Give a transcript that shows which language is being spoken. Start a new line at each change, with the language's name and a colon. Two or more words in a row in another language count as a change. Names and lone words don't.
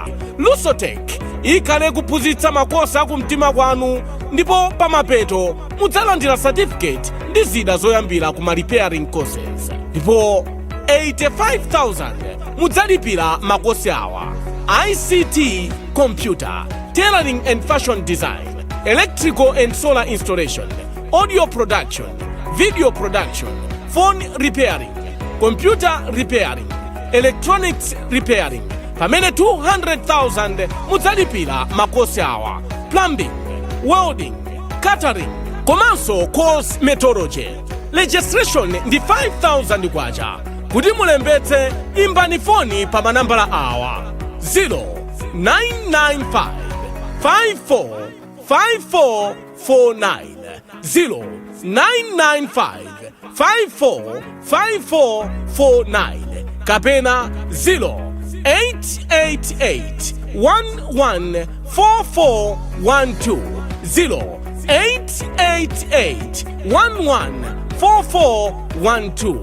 Nyanja: Lusotech ikhale kuphunzitsa makosi akumtima kwanu, ndipo pamapeto mudzalandira certificate ndi zida zoyambira ku
English: repairing courses.
Nyanja: Ndipo 85,000 mudzalipira makosi awa:
English: ICT, computer, tailoring and fashion design, electrical and solar installation, audio production, video production, phone repairing, computer repairing, electronics repairing.
Nyanja: Pamene 200,000 mudzalipira makosi awa:
English: plumbing, welding, catering,
Nyanja: komanso
English: course methodology.
Nyanja: Registration ndi 5,000 kwacha. Kuti mulembetse, imbani foni pa manambala awa: 0995 545449, 0995 545449, kapena 0888 114412, 0888 114412.